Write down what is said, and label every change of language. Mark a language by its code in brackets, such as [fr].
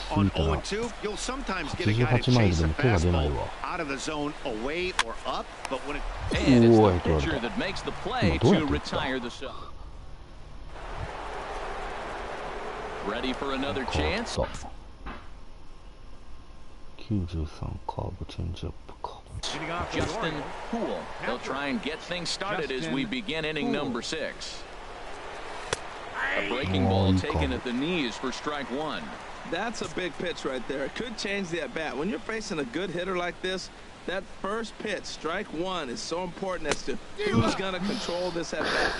[en] On 0-2, you'll sometimes get a guy to chase a fastball out of the zone away or up, but when it... And it's the pitcher that makes the play to retire the sub. Ready for another chance? [ja] 93カーブチェンジアップか。 [en] Justin Poole. They'll try and get things started as we begin inning number 6. A breaking ball taken at the knees for strike one. That's a big pitch right there. It could change the at-bat. When you're facing a good hitter like this, that first pitch, strike one, is so important as to who's going to control this at-bat.